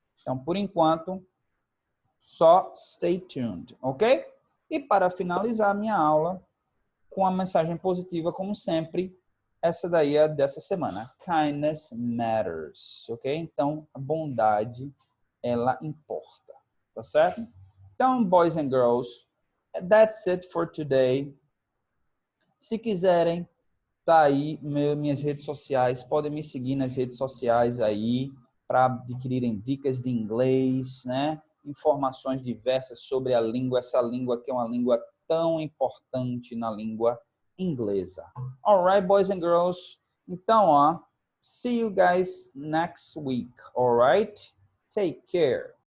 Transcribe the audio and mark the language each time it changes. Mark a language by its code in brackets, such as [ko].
[pt] Então, por enquanto, só [en] stay tuned, [pt] ok? E para finalizar a minha aula, com a mensagem positiva, como sempre, essa daí é dessa semana. [en] Kindness matters, [pt] ok? Então, a bondade, ela importa, tá certo? [en] Então, boys and girls, that's it for today. [pt] Se quiserem, tá aí minhas redes sociais, podem me seguir nas redes sociais aí, para adquirirem dicas de inglês, né? Informações diversas sobre a língua, essa língua que é uma língua tão importante na língua inglesa. [en] Alright, boys and girls? Então, ó, see you guys next week, alright? Take care.